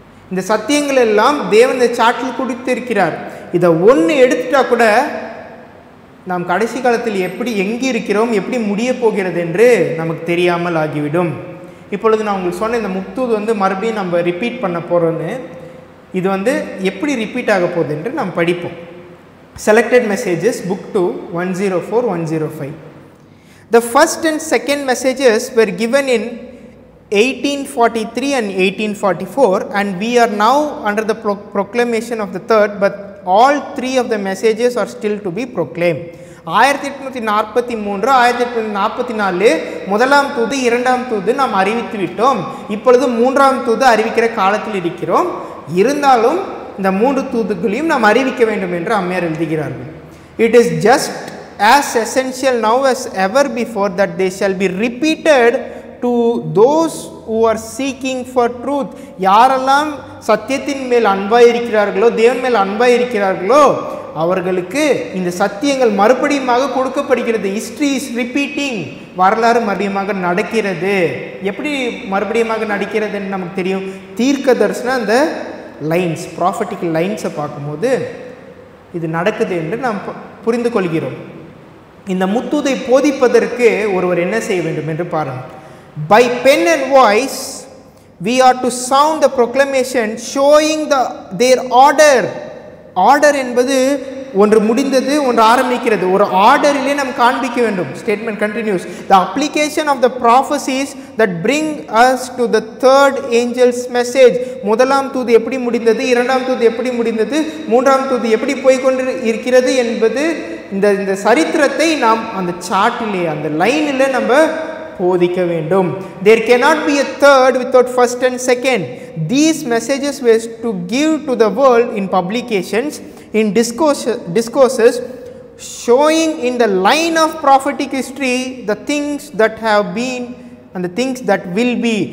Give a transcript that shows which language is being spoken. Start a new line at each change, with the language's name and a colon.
Tamil: இந்த சத்தியங்கள் எல்லாம் தேவன் இந்த சார்ட்டில் கொடுத்திருக்கிறார். இதை ஒன்று எடுத்துட்டா கூட நாம் கடைசி காலத்தில் எங்கே இருக்கிறோம், எப்படி முடிய போகிறது என்று நமக்கு தெரியாமல் ஆகிவிடும். இப்பொழுது நான் உங்களுக்கு சொன்ன இந்த முக்தூது வந்து மறுபடியும் நம்ம ரிப்பீட் பண்ண போகிறோன்னு, இது வந்து எப்படி ரிப்பீட் ஆக போகுது என்று நாம் படிப்போம்.
English: Selected messages, book 2, 104, 105. The first and second messages were given in 1843 and 1844, and we are now under the proclamation of the third, but all three of the messages are still to be proclaimed.
Tamil: 1843, 1844 முதலாம் தூது, இரண்டாம் தூது நாம் அறிவித்து விட்டோம். இப்பொழுது மூன்றாம் தூது அறிவிக்கிற காலத்தில் இருக்கிறோம். இருந்தாலும் இந்த மூன்று தூதுகளையும் நாம் அறிவிக்க வேண்டும் என்று அம்மையார் எழுதுகிறார்கள்.
English: It is just as essential now as ever before that they shall be repeated to those who are seeking for truth.
Tamil: யாரெல்லாம் சத்தியத்தின் மேல் அன்பாய் இருக்கிறார்களோ, தேவன் மேல் அன்பாய் இருக்கிறார்களோ, அவர்களுக்கு இந்த சத்தியங்கள் மறுபடியுமாக கொடுக்கப்படுகிறது.
English: History is repeating.
Tamil: வரலாறு மறுபடியுமாக நடக்கிறது. எப்படி மறுபடியுமாக நடக்கிறதுன்னு நமக்கு தெரியும். தீர்க்க தரிசனம் அந்த லைன்ஸ், ப்ராஃபட்டிக்கல் லைன்ஸை பார்க்கும்போது இது நடக்குது என்று நாம் புரிந்து கொள்கிறோம். இந்த முத்தூதை போதிப்பதற்கு ஒருவர் என்ன செய்ய வேண்டும் என்று பாருங்கள்.
English: By pen and voice we are to sound the proclamation showing their order.
Tamil: Order என்பது ஒன்று முடிந்தது, ஒன்று ஆரம்பிக்கிறது. ஒரு ஆர்டரிலே நாம் காண்பிக்க வேண்டும்.
English: Statement continues. The application of the prophecies that bring us to the third angel's message.
Tamil: முதலாம் தூது எப்படி முடிந்தது, இரண்டாம் தூது எப்படி முடிந்தது, மூன்றாம் தூது எப்படி போய்கொண்டு இருக்கிறது என்பது இந்த சரித்திரத்தை நாம் அந்த சார்ட்டிலே, அந்த லைனில் நம்ம போதிக்க வேண்டும்.
English: There cannot be a third without first and second. These messages were to give to the world in publications, in discourses, showing in the line of prophetic history the things that have been and the things that will be.